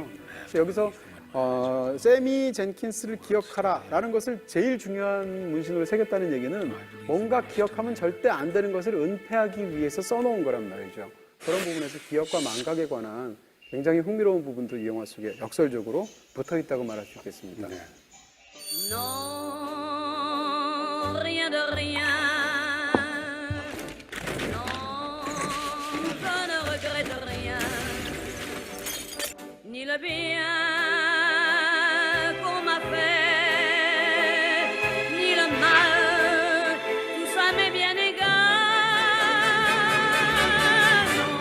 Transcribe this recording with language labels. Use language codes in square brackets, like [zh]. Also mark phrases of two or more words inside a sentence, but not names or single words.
[ko] 그래서 여기서 세미 젠킨스를 기억하라라는 것을 제일 중요한 문신으로 새겼다는 얘기는 뭔가 기억하면 절대 안 되는 것을 은폐하기 위해서 써놓은 거란 말이죠. 그런 부분에서 기억과 망각에 관한 굉장히 흥미로운 부분도 이 영화 속에 역설적으로 붙어 있다고 말할 수 있겠습니다. 네. [fr] Non, rien de rien. Non, je ne regrette rien. Ni le bien qu'on m'a fait, ni le mal, tout ça m'est bien égal.